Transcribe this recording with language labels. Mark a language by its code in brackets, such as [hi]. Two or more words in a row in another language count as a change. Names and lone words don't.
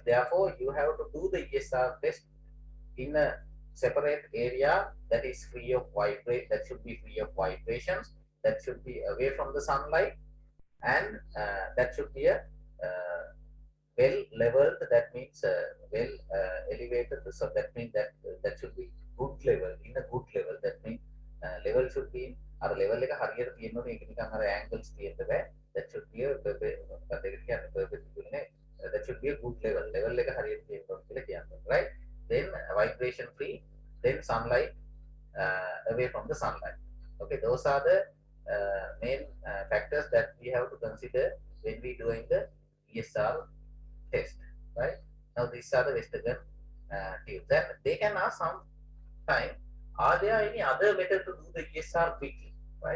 [en] Therefore, you have to do the ESR test in a separate area that is free of that should be free of vibrations, that should be away from the sunlight, and that should be a well leveled, that means well elevated. So that means that should be good level, in a good level. That means level should be [si] අර level එක හරියට තියෙනවනේ ඒක නිකන් අර angles තියෙන්න බෑ. [en] That should be a perpendicular නේ. That should be a good level. [si] Level එක හරියට තියෙනවා කියලා කියනවා, [en] right? Then vibration free, then sunlight, away from the sunlight. Okay, those are the main factors that we have to consider when we doing the ESR test, right? Now these are the Westergaard tubes, and they can ask sometime, are there any other method to do the ESR quickly, right?